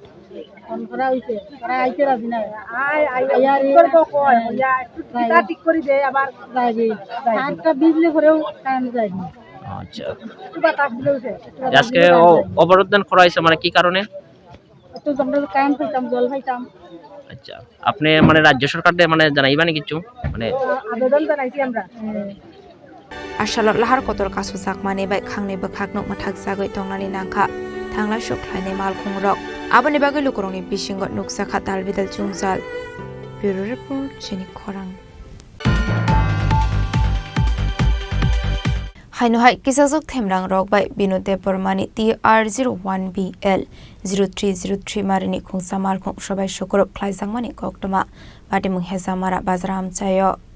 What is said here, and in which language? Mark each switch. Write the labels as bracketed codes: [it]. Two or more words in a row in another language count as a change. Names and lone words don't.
[bn] ফোন করা হইছে তারা আইতে রাজি না আয়ার করব কয় ইয়া তা ঠিক করে দেয় আবার যাইবে আরটা বিজলি করেও কারেন্ট যায় না আচ্ছা সুবা তাপ দিলেছে আজকে অবরোধন করা হইছে মানে কি কারণে তো আমরা কারেন্ট পাইতাম জল পাইতাম আচ্ছা আপনি মানে রাজ্য সরকারকে মানে জানাইবানি কিছু মানে আবেদন জানাইছি আমরা [trp] Ashalok lahar kotor kasu sakmani bai khangni bakhakno mathak sagoi tongnani nangkha thangla shuklaine malkhung rok aboni bagai lukurongni bisingot nuksa khatal bidal chungjal Bureau Report Chini Khorang Hainohai kisajok themrang rok bai binude pormani TR01BL 0303 marini khungsa malkhung sobai shukrok khlaisangmani koktoma batimung hezamara bazram chayo